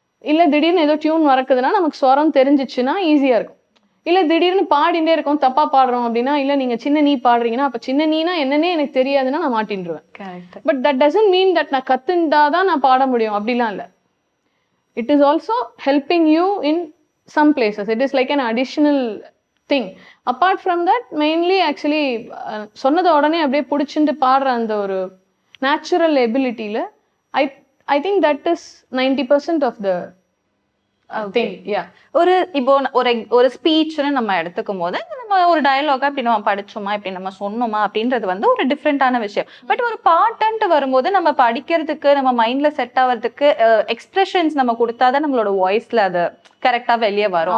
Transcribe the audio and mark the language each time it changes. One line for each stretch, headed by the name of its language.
Tamil: இல்லை திடீர்னு ஏதோ டியூன் வரக்குதுன்னா நமக்கு ஸ்வரம் தெரிஞ்சிச்சுன்னா ஈஸியாக இருக்கும். இல்லை திடீர்னு பாடிண்டே இருக்கோம் தப்பாக பாடுறோம் அப்படின்னா, இல்லை நீங்கள் சின்ன நீ பாடுறீங்கன்னா அப்போ சின்ன நீனா என்னன்னே எனக்கு தெரியாதுன்னா நான் மாட்டின்றுவேன்.
English: but that doesn't mean that
Tamil: நான் கற்றுண்டாதான் நான் பாட முடியும் அப்படிலாம் இல்லை.
English: It is also helping you இன் some places. It is like an additional thing. Apart from that, mainly actually
Tamil: சொன்னத உடனே அப்படியே பிடிச்சிட்டு பாடுற அந்த ஒரு
English: Natural எபிலிட்டியில் I think that is 90% of the thing. Yeah.
Tamil: இப்போ ஒரு ஸ்பீச்னு நம்ம எடுத்துக்கும் போது நம்ம ஒரு டயலாகா இப்படி நம்ம படிச்சோமா இப்படி நம்ம சொன்னோமா அப்படின்றது வந்து ஒரு டிஃப்ரெண்டான விஷயம். பட் ஒரு பாட்டுன்ட்டு வரும்போது நம்ம படிக்கிறதுக்கு நம்ம மைண்ட்ல செட் ஆகிறதுக்கு எக்ஸ்பிரஷன்ஸ் நம்ம கொடுத்தாதான் நம்மளோட வாய்ஸ்ல அது கரெக்டா வெளியே வரும்.